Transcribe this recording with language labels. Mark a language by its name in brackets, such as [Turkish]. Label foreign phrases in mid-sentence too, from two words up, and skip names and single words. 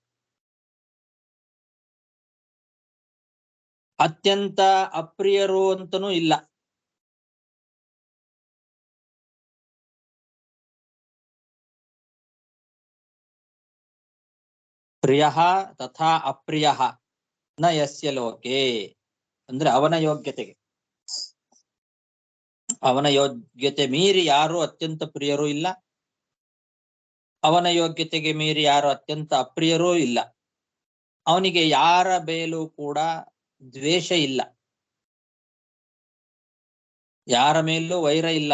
[Kannada] ಅತ್ಯಂತ ಅಪ್ರಿಯರು ಅಂತನೂ ಇಲ್ಲ. [Sanskrit] ಪ್ರಿಯ ತಥಾ ಅಪ್ರಿಯ ನ ಯಸ್ಯ ಲೋಕೆ, [Kannada] ಅಂದ್ರೆ ಅವನ ಯೋಗ್ಯತೆಗೆ, ಅವನ ಯೋಗ್ಯತೆ ಮೀರಿ ಯಾರು ಅತ್ಯಂತ ಪ್ರಿಯರೂ ಇಲ್ಲ, ಅವನ ಯೋಗ್ಯತೆಗೆ ಮೀರಿ ಯಾರು ಅತ್ಯಂತ ಅಪ್ರಿಯರೂ ಇಲ್ಲ. ಅವನಿಗೆ ಯಾರ ಮೇಲೂ ಕೂಡ ದ್ವೇಷ ಇಲ್ಲ, ಯಾರ ಮೇಲೂ ವೈರ ಇಲ್ಲ.